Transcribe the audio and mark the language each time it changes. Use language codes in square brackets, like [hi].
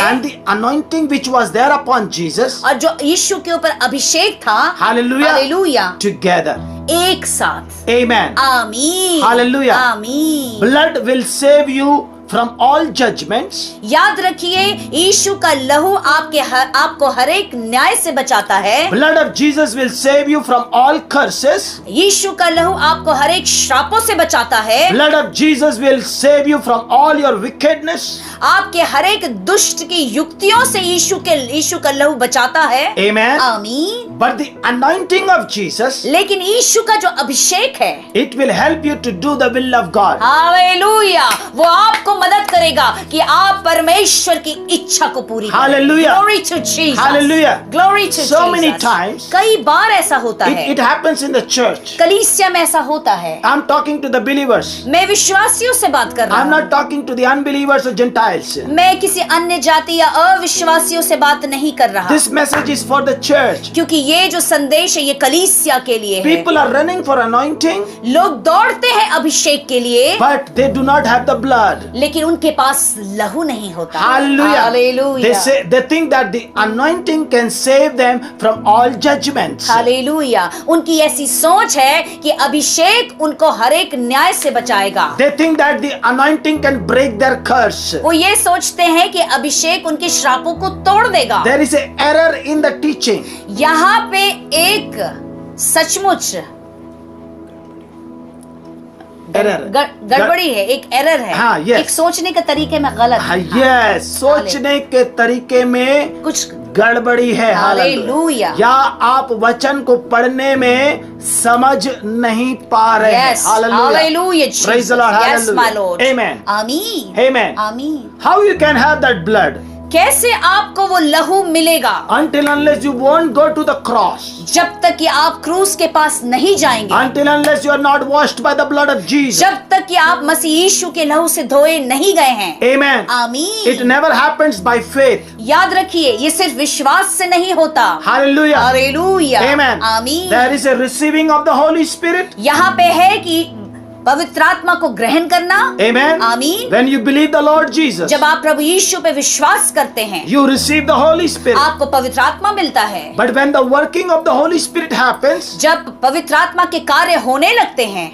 [en] and the anointing which was there upon Jesus. [hi] और जो यीशु के ऊपर अभिषेक था। [en] Hallelujah. [hi] हालेलुया। [en] Together. [hi] एक साथ। [en] Amen. [hi] आमीन। [en] Hallelujah. [hi] आमीन। [en] Blood will save you from all judgments. [hi] याद रखिए यीशु का लहू आपको हर एक न्याय से बचाता है। [en] Blood of Jesus will save you from all curses. [hi] यीशु का लहू आपको हर एक श्रापों से बचाता है। [en] Blood of Jesus will save you from all your wickedness. [hi] आपके हर एक दुष्ट की युक्तियों से यीशु का लहू बचाता है। [en] Amen. [hi] आमीन। [en] But the anointing of Jesus, [hi] लेकिन यीशु का जो अभिषेक है [en] it will help you to do the will of God. [hi] Hallelujah वो आपको मदद करेगा कि आप परमेश्वर की इच्छा को पूरी करें। [en] Hallelujah. Glory to Jesus. Hallelujah. Glory to So Jesus. many times [hi] कई बार ऐसा होता है। [en] it happens in the church. [hi] कलीसिया में ऐसा होता है। [en] I'm talking to the believers. [hi] मैं विश्वासियों से बात कर रहा [en] I'm [hi] हूँ। [en] not talking to the unbelievers or Gentiles. [hi] मैं किसी अन्य जाति या अविश्वासियों से बात नहीं कर रहा। [en] This message is for the church. [hi] क्योंकि ये जो संदेश है ये कलीसिया के लिए है। [en] People are running for anointing, [hi] लोग दौड़ते हैं अभिषेक के लिए [en] but they do not have the blood. [hi] लेकिन उनके पास लहू नहीं होता। [en] Hallelujah. [hi] Hallelujah. [en] They think that the anointing can save them from all judgments. [hi] Hallelujah. उनकी ऐसी सोच है कि अभिषेक उनको हर एक न्याय से बचाएगा। They think that the anointing can break their curse. वो ये सोचते हैं कि अभिषेक उनके श्रापों को तोड़ देगा। There is an error in the teaching. यहाँ पे एक सचमुच गड़बड़ी है, एक एरर है। हाँ, yes. एक सोचने के तरीके में गलत है। Yes, सोचने के तरीके में कुछ गड़बड़ी है। हालेलुया। या आप वचन को पढ़ने में समझ नहीं पा रहे हैं। [en] Yes. Hallelujah. Praise the Lord. Yes, my Hallelujah. Lord. Amen. [hi] आमीन। [en] Amen. [hi] आमीन। [en] How you can have that blood? [hi] कैसे आपको वो लहू मिलेगा? [en] Until unless you won't go to the cross. [hi] जब तक कि आप क्रूस के पास नहीं जाएंगे, [en] Until unless you are not washed by the blood of Jesus. [hi] जब तक कि आप मसीह यीशु के लहू से धोए नहीं गए हैं। [en] Amen. It [hi] आमीन। [en] never happens by faith. [hi] याद रखिए, ये सिर्फ विश्वास से नहीं होता। [en] Hallelujah. [hi] हालेलुया। [en] Amen. [hi] आमीन। [en] There is a receiving of the Holy Spirit. [hi] यहाँ पे है कि पवित्र आत्मा को ग्रहण करना। [en] Amen. [hi] आमीन। [en] When you believe the Lord Jesus, [hi] जब आप प्रभु यीशु पे विश्वास करते हैं, [en] you receive the Holy Spirit. [hi] आपको पवित्र आत्मा मिलता है। [en] But when the working of the Holy Spirit happens, [hi] जब पवित्र आत्मा के कार्य होने लगते हैं,